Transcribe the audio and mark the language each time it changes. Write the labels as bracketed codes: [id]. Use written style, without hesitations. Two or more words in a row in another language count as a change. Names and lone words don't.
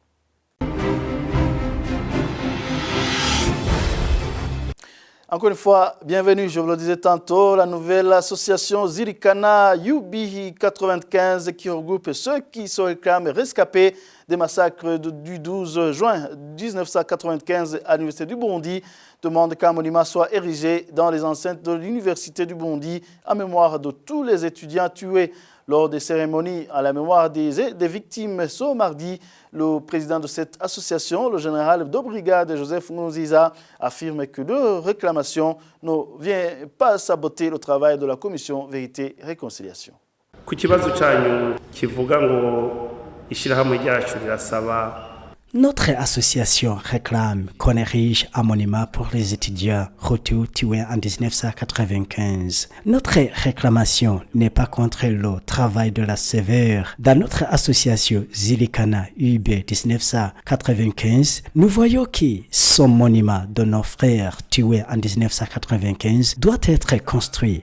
[fr] Encore une fois, bienvenue, je vous le disais tantôt, la nouvelle association Zirikana UBI 95 qui regroupe ceux qui se réclament rescapés des massacres du 12 juin 1995 à l'Université du Burundi demande qu'un monument soit érigé dans les enceintes de l'Université du Burundi en mémoire de tous les étudiants tués lors des cérémonies à la mémoire des victimes ce mardi. Le président de cette association, le général de brigade Joseph Nkurunziza, affirme que leur réclamation ne vient pas saboter le travail de la commission Vérité et Réconciliation. [rn] Ku kibazo cyanyu kivuga ngo ishirahamwe ryacu rirasaba. [fr] Notre association réclame qu'on érige un monument pour les étudiants Hutus tués en 1995. Notre réclamation n'est pas contre le travail de la sévère. Dans notre association Zilikana UB 1995, nous voyons que ce monument de nos frères tués en 1995 doit être construit.